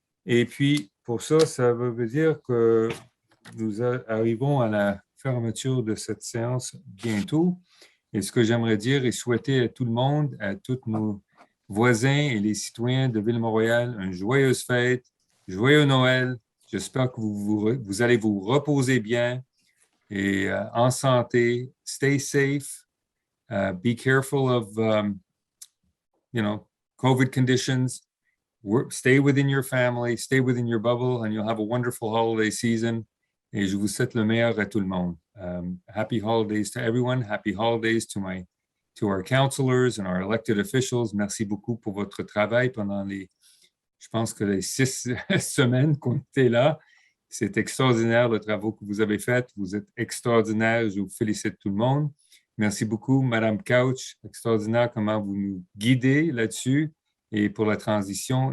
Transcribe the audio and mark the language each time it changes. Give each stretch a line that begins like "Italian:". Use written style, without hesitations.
French: Et puis, pour ça, ça veut dire que nous arrivons à la fermeture de cette séance bientôt. Et ce que j'aimerais dire et souhaiter à tout le monde, à tous nos voisins et les citoyens de Ville-Montréal, une joyeuse fête, joyeux Noël. J'espère que vous allez vous reposer bien et en santé.
English: Stay safe. Be careful of, COVID conditions. Stay within your family, stay within your bubble, and you'll have a wonderful holiday season.
French: et je vous souhaite le meilleur à tout le monde.
English: Happy holidays to everyone. Happy holidays to our counselors and our elected officials.
French: Merci beaucoup pour votre travail pendant je pense que les 6 semaines qu'on était là. C'est extraordinaire le travail que vous avez fait. Vous êtes extraordinaire. Je vous félicite tout le monde. Merci beaucoup, Madame Couch. Extraordinaire comment vous nous guidez là-dessus et pour la transition.